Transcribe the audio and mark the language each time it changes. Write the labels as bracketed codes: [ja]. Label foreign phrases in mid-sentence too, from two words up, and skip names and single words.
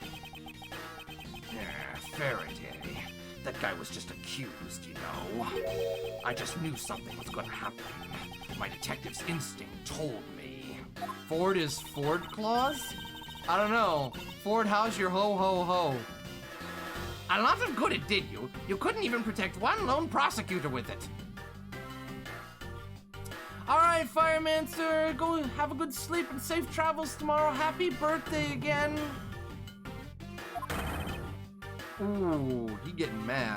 [en] Faraday. That guy was just accused, you know. I just knew something was gonna happen. My detective's instinct told me. Ford is Ford Claus? I don't know. Ford, how's your ho-ho-ho? A lot of good it did you. You couldn't even protect one lone prosecutor with it. Alright, Fireman Sir, go have a good sleep and safe travels tomorrow. Happy birthday again. Ooh, he getting mad.